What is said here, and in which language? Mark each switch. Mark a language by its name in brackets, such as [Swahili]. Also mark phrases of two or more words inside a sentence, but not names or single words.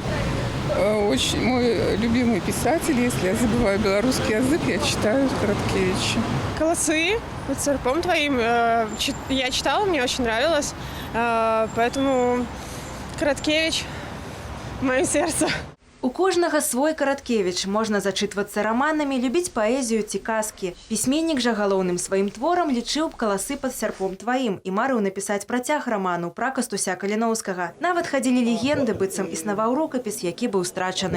[Russian] Очень мой любимый писатель. Если я забываю белорусский язык, я читаю Короткевича. «Колосы» под серпом твоим я читала, мне очень нравилось. Поэтому Короткевич в моем сердце. [Belarusian] У кожнага свой Караткевіч. Можна зачытвацца раманамі, любіць паэзію ці казкі. Пісьменнік жа галоўным сваім творам лічыў «Каласы пад сярпом тваім» і марыў напісаць працяг раману пра Кастуся Каліноўскага. Нават хадзілі легенды, быццам існаваў рукапіс, які быў страчаны.